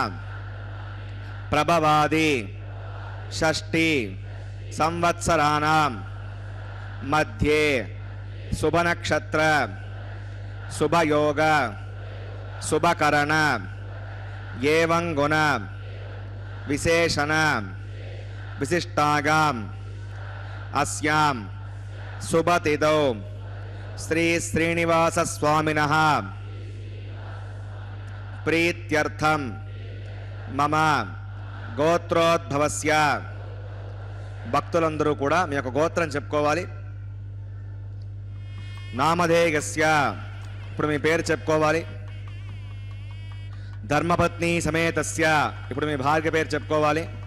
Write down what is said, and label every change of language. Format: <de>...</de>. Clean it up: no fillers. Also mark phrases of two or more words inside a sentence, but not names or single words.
<sa>ప్రభవాది షష్ఠి సంవత్సరాణం మధ్యే శుభనక్షత్ర శుభయోగ శుభకరణ ఏవం గుణ విశేషణ విశిష్టాగాం अस्यां शुभतिथौ श्री श्रीनिवास स्वामिनः प्रीत्यर्थं मम గోత్రోద్భవస్య.</sa> <te>భక్తులందరూ కూడా మీ యొక్క గోత్రం చెప్పుకోవాలి. నామధేయస్య, ఇప్పుడు మీ పేరు చెప్పుకోవాలి.</te> <sa>ధర్మపత్ని సమేతస్య,</sa> <te>ఇప్పుడు మీ భార్య పేరు చెప్పుకోవాలి.</te>